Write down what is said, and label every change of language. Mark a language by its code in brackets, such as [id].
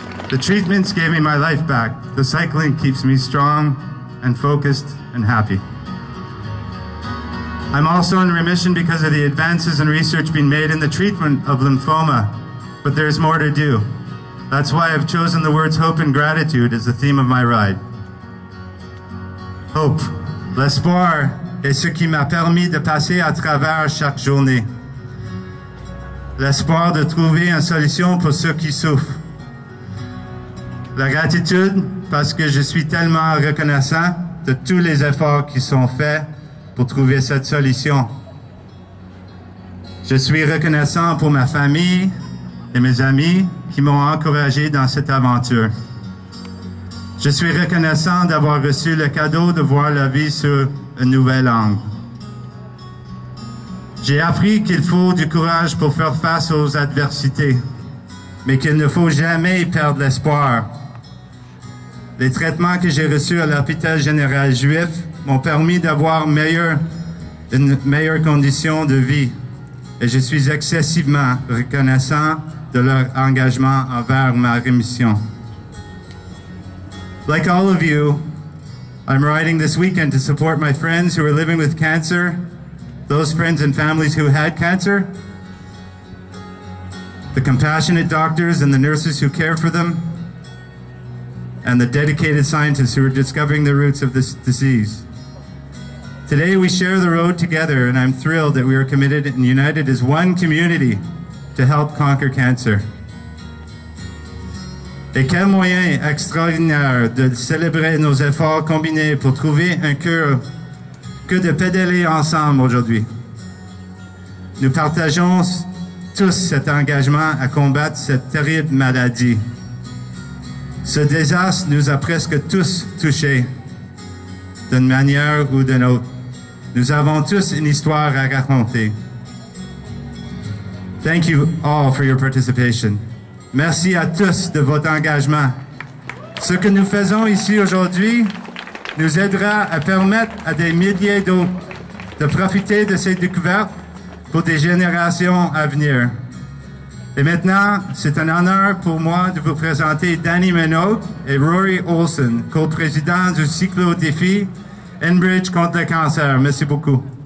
[en] The treatments gave me my life back. The cycling keeps me strong and focused and happy. I'm also in remission because of the advances in research being made in the treatment of lymphoma, but there's more to do. That's why I've chosen the words hope and gratitude as the theme of my ride. [fr] Hope, l'espoir est ce qui m'a permis de passer à travers chaque journée. L'espoir de trouver une solution pour ceux qui souffrent. La gratitude, parce que je suis tellement reconnaissant de tous les efforts qui sont faits pour trouver cette solution. Je suis reconnaissant pour ma famille et mes amis qui m'ont encouragé dans cette aventure. Je suis reconnaissant d'avoir reçu le cadeau de voir la vie sur un nouvel angle. J'ai appris qu'il faut du courage pour faire face aux adversités, mais qu'il ne faut jamais perdre l'espoir. Les traitements que j'ai reçus à l'hôpital général juif m'ont permis d'avoir une meilleure condition de vie et je suis excessivement reconnaissant de leur engagement envers ma rémission. [en] Like all of you, I'm riding this weekend to support my friends who are living with cancer, those friends and families who had cancer, the compassionate doctors and the nurses who care for them, and the dedicated scientists who are discovering the roots of this disease. Today we share the road together, and I'm thrilled that we are committed and united as one community to help conquer cancer. [fr] Et quel moyen extraordinaire de célébrer nos efforts combinés pour trouver un cure que de pédaler ensemble aujourd'hui. Nous partageons tous cet engagement à combattre cette terrible maladie. Ce désastre nous a presque tous touchés, d'une manière ou d'une autre. Nous avons tous une histoire à raconter. [en] Thank you all for your participation. [fr] Merci à tous de votre engagement. Ce que nous faisons ici aujourd'hui nous aidera à permettre à des milliers d'autres de profiter de ces découvertes pour des générations à venir. Et maintenant, c'est un honneur pour moi de vous présenter Danny Minogue et Rory Olson, co-présidents du cyclodéfi Enbridge contre le cancer. Merci beaucoup.